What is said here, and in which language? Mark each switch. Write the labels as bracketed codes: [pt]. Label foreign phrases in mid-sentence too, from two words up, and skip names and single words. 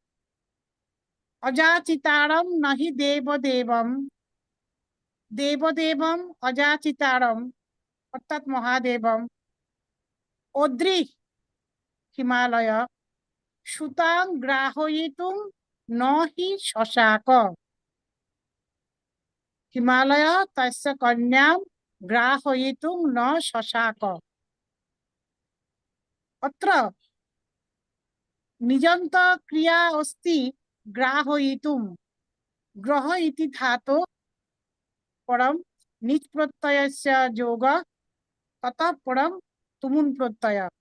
[sa] অযাচিতারম নহি দেবদেবম, দেবদেবম অযাচিতারম অর্থাৎ মহাদেবম, অদ্রি হিমালয় সুতাং গ্রাহয়িতুং ন হি শশাক হিমালয় তস্য কন্যাম গ্রাহয়িতুং ন শশাক অত্র নিযন্ত ক্রিয়া অস্তি গ্রাহয়িতুম গ্রহ ইতি ধাতো পরম নিজ প্রত্যয়স্য যোগ ততঃ পরম তুমুন প্রত্যয়